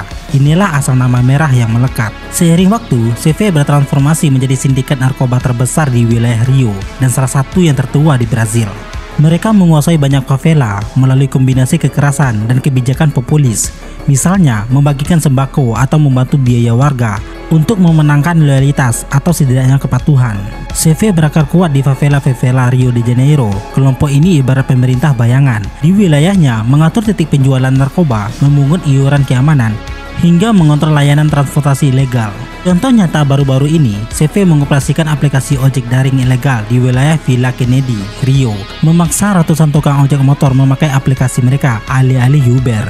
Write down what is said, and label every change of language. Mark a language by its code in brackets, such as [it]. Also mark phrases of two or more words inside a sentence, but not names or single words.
[id] Inilah asal nama merah yang melekat. Seiring waktu, CV bertransformasi menjadi sindikat narkoba terbesar di wilayah Rio dan salah satu yang tertua di Brazil. Mereka menguasai banyak favela melalui kombinasi kekerasan dan kebijakan populis. Misalnya, membagikan sembako atau membantu biaya warga untuk memenangkan loyalitas atau setidaknya kepatuhan. CV berakar kuat di favela-favela Rio de Janeiro. Kelompok ini ibarat pemerintah bayangan. Di wilayahnya, mengatur titik penjualan narkoba, memungut iuran keamanan, hingga mengontrol layanan transportasi ilegal. Contoh nyata baru-baru ini, CV mengoperasikan aplikasi ojek daring ilegal di wilayah Villa Kennedy, Rio, memaksa ratusan tukang ojek motor memakai aplikasi mereka, alih-alih Uber.